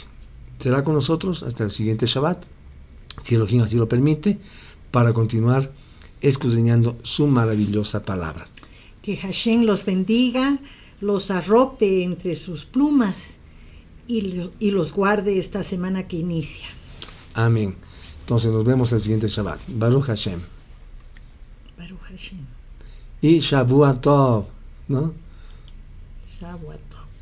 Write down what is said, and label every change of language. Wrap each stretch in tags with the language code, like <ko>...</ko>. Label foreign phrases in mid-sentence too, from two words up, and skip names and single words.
<es>Será con nosotros hasta el siguiente Shabbat, si Elohim así lo permite, para continuar escudriñando su maravillosa palabra. Que Hashem los bendiga, los arrope entre sus plumas y los guarde esta semana que inicia. Amén. Entonces nos vemos el siguiente Shabbat.</es> <he>ברוך השם. ברוך השם.</he> <es>Y</es> <he>שבוע טוב,</he> <es>¿no? Shabbat.</es>